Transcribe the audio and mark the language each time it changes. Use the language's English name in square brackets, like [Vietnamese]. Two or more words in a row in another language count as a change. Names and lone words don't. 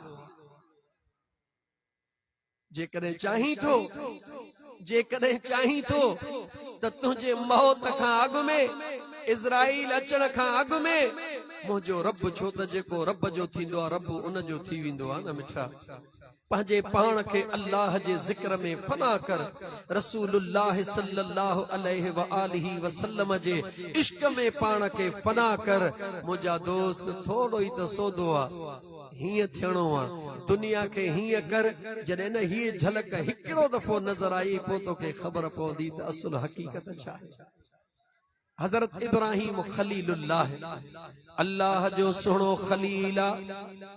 [Sindhi] जेकॾहिं चाहीं थो, जेकॾहिं चाहीं थो त तुंहिंजे मौत खां अॻु में, इज़राइल अचण खां अॻु में मुंहिंजो रब छो त जेको रब जो थींदो आहे रब उन जो थी वेंदो आहे न मिठा। पंहिंजे पाण खे अल्लाह जे ज़िक्र में फना कर, [Arabic] رسول الله صلى الله عليه وآله وسلم [Sindhi] जे इश्क में पाण खे फना कर। मुंहिंजा दोस्त थोड़ो ई त सौदो आहे, हीअं थियणो आहे। दुनिया खे हीअं कर जॾहिं न हीअ झलक हिकिड़ो दफ़ो नज़र आई पोइ तोखे ख़बर पवंदी त असुल हक़ीक़त छा आहे। हज़रत इब्राहिम खलीलुल्लाह, अल्लाह जो सुहिणो खलील आहे।